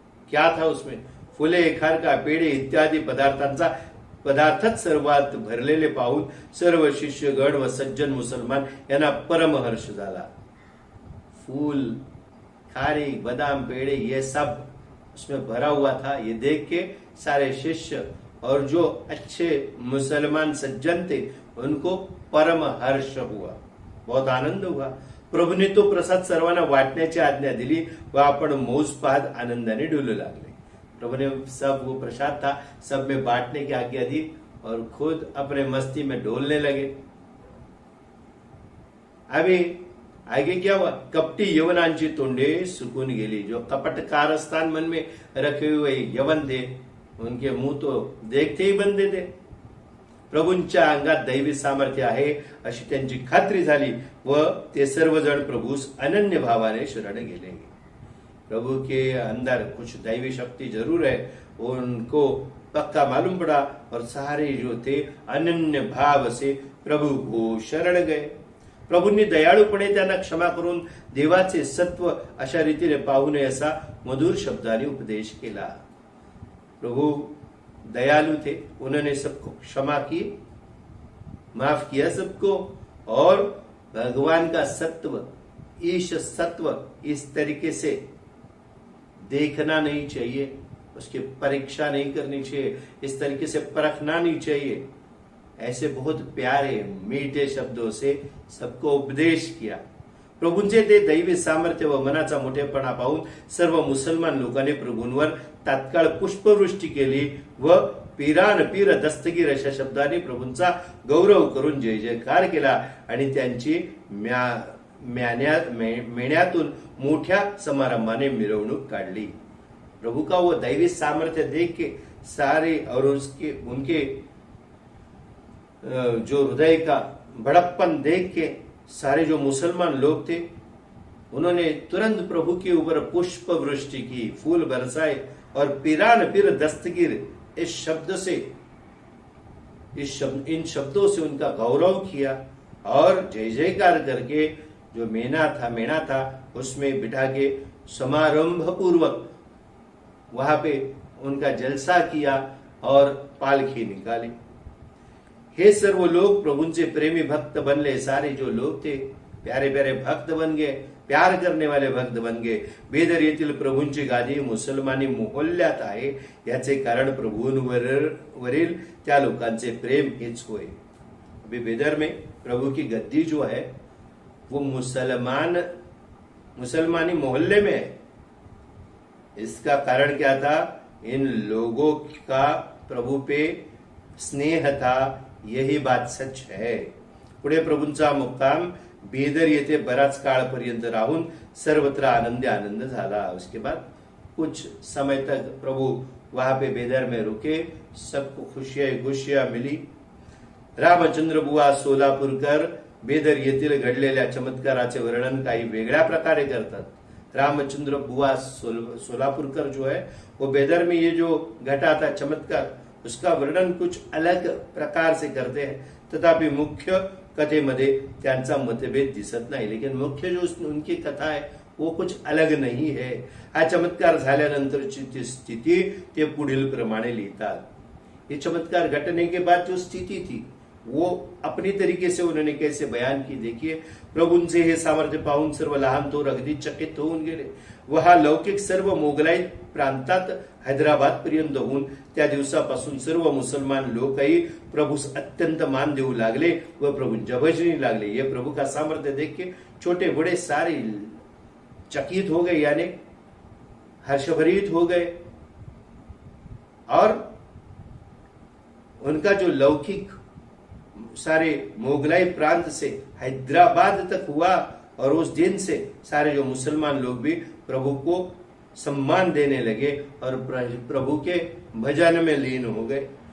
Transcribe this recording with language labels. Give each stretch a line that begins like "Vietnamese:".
Marathi: क्या था उसमें, फुले, खारका, पेढे इत्यादी पदार्थच सर्वात भरलेले पाहून सर्व शिष्यगण व सज्जन मुसलमान यांना परमहर्ष झाला.
Hindi: फूल, खारी, बादाम, पेड़े ये सब उसमें भरा हुआ था. ये देख के सारे शिष्य और जो अच्छे मुसलमान सज्जन थे उनको परम हर्ष हुआ, बहुत आनंद हुआ.
Marathi: प्रभूने तो प्रसाद सर्वांना वाटण्याची आज्ञा दिली व आपण मौज पाहत आनंदाने डुलू लागले.
Hindi: प्रभु ने सब वो प्रसाद था सब में बांटने की आज्ञा दी और खुद अपने मस्ती में डोलने लगे. अभी आगे क्या हुआ,
Marathi: कपटी यवनांची तोंडे सुकून गेली.
Hindi: जो कपट कारस्थान मन में रखे हुए यवन थे उनके मुंह तो देखते ही बंद थे.
Marathi: प्रभूंच्या अंगात दैवी सामर्थ्य आहे अशी त्यांची खात्री झाली व ते सर्वजण प्रभूस अनन्य भावाने शरण गेले.
Hindi: प्रभु के अंदर कुछ दैवी शक्ति जरूर है, उनको पक्का मालूम पड़ा और सारे जो थे अनन्य भाव से प्रभु को शरण गए.
Marathi: प्रभूंनी दयाळूपणे त्यांना क्षमा करून देवाचे सत्व अशा रीतीने पाहू नये असा मधुर शब्दाने उपदेश केला.
Hindi: प्रभु दयालु थे, उन्होंने सबको क्षमा की, माफ किया सबको. और भगवान का सत्व, ईश सत्व इस तरीके से देखना नहीं चाहिए, उसकी परीक्षा नहीं करनी चाहिए, इस तरीके से परखना नहीं चाहिए. ऐसे बहुत प्यारे मीठे शब्दों से सबको उपदेश किया.
Marathi: प्रभूंचे ते दैवी सामर्थ्य व मनाचा मोठेपणा पाहून सर्व मुसलमान लोकांनी प्रभूंवर तात्काळ पुष्पवृष्टी केली व पीरान पीर दस्तगीर अशा शब्दाने प्रभूंचा गौरव करून जय जयकार केला आणि त्यांची मेण्यातून मोठ्या समारंभाने मिरवणूक काढली.
Hindi: प्रभु का वो दैवी सामर्थ्य देख के सारे और उनके जो हृदय का बड़प्पन देख के सारे जो मुसलमान लोग थे उन्होंने तुरंत प्रभु के ऊपर पुष्प वृष्टि की, फूल बरसाए और पीरान पीर दस्तगीर इस शब्द से इन शब्दों से उनका गौरव किया और जय जयकार करके जो मेना था उसमें बिठा के समारंभ पूर्वक वहां पे उनका जलसा किया और पालखी निकाली.
Marathi: हे सर्व लोग प्रभूंचे प्रेमी भक्त बनले.
Hindi: सारे जो लोग थे प्यारे प्यारे भक्त बन गए, प्यार करने वाले भक्त बन गए.
Marathi: बेदर येथील प्रभूंची गादी मुसलमानी मोहल्ल्यात आहे याचे कारण प्रभूंवरील त्या लोकांचे प्रेम हेच होय.
Hindi: अभी बेदर में प्रभु की गद्दी जो है वो मुसलमानी मोहल्ले में है. इसका कारण क्या था, इन लोगों का प्रभु पे स्नेह था, यही बात सच है.
Marathi: पुढे प्रभूंचा मुक्काम बेदर येथे बराच काळपर्यंत राहून सर्वत्र आनंद झाला.
Hindi: उसके बाद कुछ समय तक प्रभु वहां पे बेदर में रुके. सबको खुशियां मिली.
Marathi: रामचंद्र बुवा सोलापूरकर बेदर येथील घडलेल्या चमत्काराचे वर्णन काही वेगळ्या प्रकारे करतात.
Hindi: रामचंद्र बुवा सोलापुरकर जो है वो बेदर में ये जो घटा था चमत्कार उसका वर्णन कुछ अलग प्रकार से करते हैं.
Marathi: तथापि मुख्य कथेमध्ये त्यांचा मतभेद दिसत नाही.
Hindi: लेकिन मुख्य जो उनकी कथा है वो कुछ अलग नहीं है.
Marathi: हा चमत्कार झाल्यानंतरची ती स्थिती ते पुढील प्रमाणे लिहितात.
Hindi: ये चमत्कार घटने के बाद जो स्थिति थी वो अपनी तरीके से उन्होंने कैसे बयान की.
Marathi: देखिए, प्रभूंचे हे सामर्थ्य पाहून सर्व लहान थोर अगदी चकित होऊन गेले. व हा लौकिक सर्व मोगलाई प्रांतात हैदराबाद पर्यंत होऊन त्या दिवसापासून सर्व मुसलमान लोकही प्रभूस अत्यंत मान देऊ लागले व प्रभूंच्या भजनी लागले.
Hindi: ये प्रभु का सामर्थ्य देख के छोटे बड़े सारे चकित हो गए, यानी हर्षभरित हो गए। और उनका जो लौकिक सारे मोगलाई प्रांत से हैदराबाद तक हुआ, और उस दिन से सारे जो मुसलमान लोग भी प्रभु को सम्मान देने लगे और प्रभु के भजन में लीन हो गए।